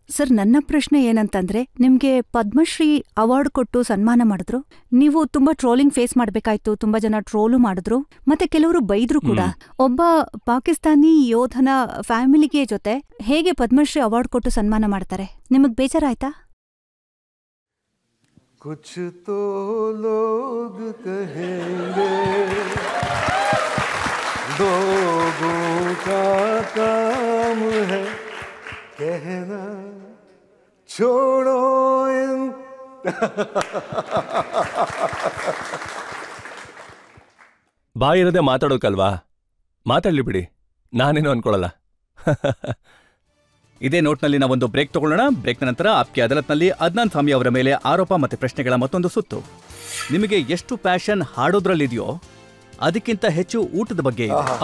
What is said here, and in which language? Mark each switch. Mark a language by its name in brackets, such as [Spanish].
[Kannada] Sir, ನನ್ನ ಪ್ರಶ್ನೆ ಏನಂತಂದ್ರೆ, ನಿಮ್ಗೆ ಪದ್ಮಶ್ರೀ ಅವಾರ್ಡ್ ಕೊಟ್ಟು ಸನ್ಮಾನ ಮಾಡಿದ್ರು, ನೀವು ತುಂಬಾ ಟ್ರೋಲಿಂಗ್ ಫೇಸ್ ಮಾಡ್ಬೇಕಾಯ್ತು, ತುಂಬಾ ಜನ ಟ್ರೋಲು ಮಾಡಿದ್ರು, ಮತ್ತೆ ಕೆಲವರು ಬೈದ್ರು ಕೂಡ. ಒಬ್ಬ ಪಾಕಿಸ್ತಾನಿ ಯೋಧನ ಫ್ಯಾಮಿಲಿಗೆ ಜೊತೆ ಹೇಗೆ ಪದ್ಮಶ್ರೀ ಅವಾರ್ಡ್ ಕೊಟ್ಟು ಸನ್ಮಾನ ಮಾಡ್ತಾರೆ? ನಿಮಗ್ ಬೇಜಾರಾಯ್ತಾ? [Hindi] कुछ तो लोग कहेंगे, लोगों का काम है कहना, छोड़ो इन [Kannada] ಬಾಯಿರದೆ ಮಾತಾಡೋಕಲ್ವಾ, ಮಾತಾಡ್ಲಿ ಬಿಡಿ, ನಾನೇನು ಅನ್ಕೊಳಲ್ಲ. ಇದೇ ನೋಟ್ನಲ್ಲಿ ನಾವೊಂದು ಬ್ರೇಕ್ ತಗೊಳ್ಳೋಣ. ಬ್ರೇಕ್ನ ನಂತರ ಆಪ್ಕೆ ಅದಾಲತ್ನಲ್ಲಿ ಅದ್ನಾನ್ ಸಾಮಿ ಅವರ ಮೇಲೆ ಆರೋಪ ಮತ್ತೆ ಪ್ರಶ್ನೆಗಳ ಮತ್ತೊಂದು ಸುತ್ತು. ನಿಮಗೆ ಎಷ್ಟು ಪ್ಯಾಷನ್ ಹಾಡೋದ್ರಲ್ಲಿದೆಯೋ ಅದಕ್ಕಿಂತ ಹೆಚ್ಚು ಊಟದ ಬಗ್ಗೆ ಇದೆ.